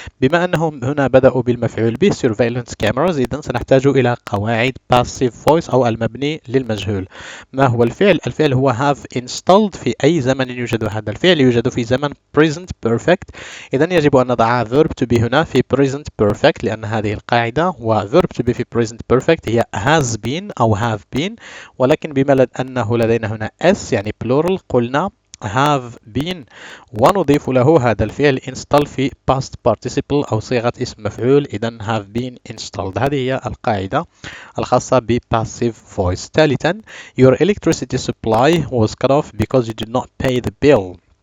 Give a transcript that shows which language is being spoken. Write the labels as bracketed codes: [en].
[ar] بما أنهم هنا بدأوا بالمفعول به surveillance cameras، إذن سنحتاج إلى قواعد passive voice أو المبني للمجهول. ما هو الفعل؟ الفعل هو have installed. في أي زمن يوجد هذا الفعل؟ يوجد في زمن present perfect. إذن يجب أن نضع verb to be هنا في present perfect لأن هذه القاعدة، و verb to be في present perfect هي has been أو have been. ولكن بما أنه لدينا هنا s يعني plural قلنا have been، ونضيف له هذا الفعل install في past participle أو صيغة اسم مفعول. إذن [en] have been installed. [ar] هذه هي القاعدة الخاصة ب passive voice. ثالثا [en] your electricity supply was cut off because you did not pay the bill.